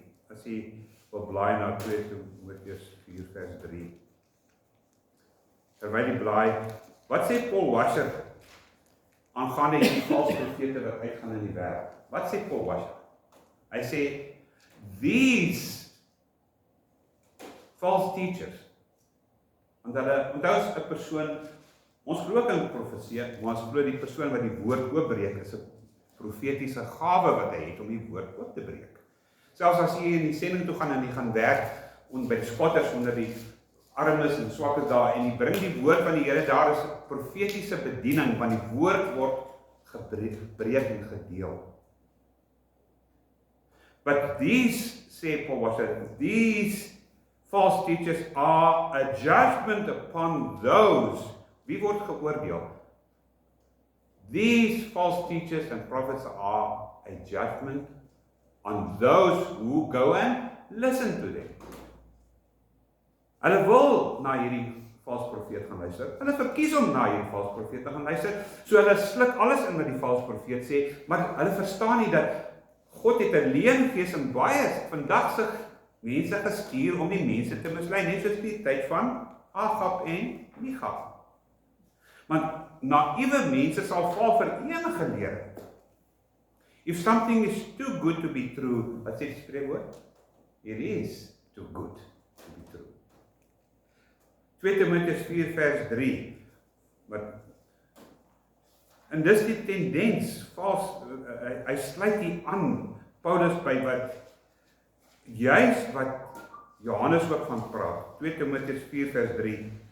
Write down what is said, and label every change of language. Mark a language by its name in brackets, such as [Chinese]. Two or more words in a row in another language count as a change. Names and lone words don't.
[Afrikaans] As jy wil blaai na 2 Timoteus 4 vers 3. Terwyl die blaai, wat sê Paul Washer aangaande die valse profete wat uitgaan in die wêreld? Wat sê Paul Washer? Hy sê, [English] these false teachers. [Afrikaans] Want hulle, onthou as 'n persoon, ons glo ook in profesie, maar ons glo die persoon wat die woord oopbreek is 'n profetiese gawe wat hy het om die woord oop te breek. Selfs as jy in die sending toe gaan en jy gaan werk by die spotters onder die armes en swakkes daar en jy bring die woord van die Here, daar is 'n profetiese bediening want die woord word gebreek en gedeel. [English] But these, sê Paul Washer, these false teachers are a judgment upon those. [Afrikaans] Wie word geoordeel? [English] These false teachers and prophets are a judgment on those who go and listen to them. [Afrikaans] Hulle wil na hierdie valse profeet gaan luister. Hulle verkies om na hierdie valse profeet te gaan luister. So hulle sluk alles in wat die valse profeet sê, maar hulle verstaan nie dat God het 'n leengees en baie vandag se mense gestuur om die mense te mislei, net soos die tyd van Agab en Micha. Want naïewe mense sal val vir enige leer. [English] If something is too good to be true, [Afrikaans] wat sê die spreekwoord? [English] It is too good to be true. [Afrikaans] 2 Timoteus 4 vers 3. En dis die tendens, hy sluit hier aan, Paulus by juist wat Johannes ook van praat, 2 Timoteus 4 vers 3.